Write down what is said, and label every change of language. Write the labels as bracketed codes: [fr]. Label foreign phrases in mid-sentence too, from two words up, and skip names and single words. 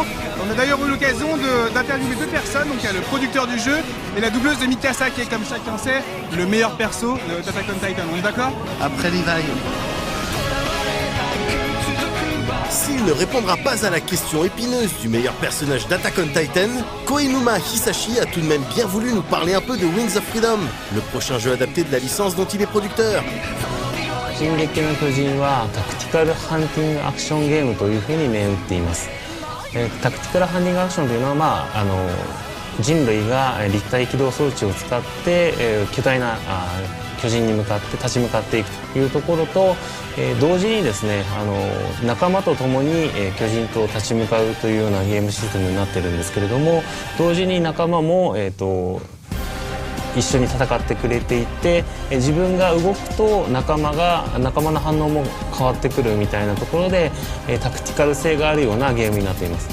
[fr] On a d'ailleurs eu l'occasion d'interviewer 2 personnes, donc il y a le producteur du jeu et la doubleuse de Mikasa qui est, comme chacun sait, le meilleur perso d'Attack on Titan. On est d'accord? Après Levi. S'il ne répondra pas à la question épineuse du meilleur personnage d'Attack on Titan, Koinuma Hisashi a tout de même bien voulu nous parler un peu de Wings of Freedom, le prochain jeu adapté de la licence dont il est producteur. [ja] 進撃の巨人はタクティカルハンティングアクションゲームというふうに銘打っています。タクティカルハンティングアクションというのは、人類が立体起動装置を使って、巨大な巨人に向かって立ち向かっていくというところと、同時にですね仲間と共に、巨人と立ち向かうというようなゲームシステムになってるんですけれども、同時に仲間も、一緒に戦ってくれていて、自分が動くと仲間の反応も変わってくるみたいなところで、タクティカル性があるようなゲームになっています。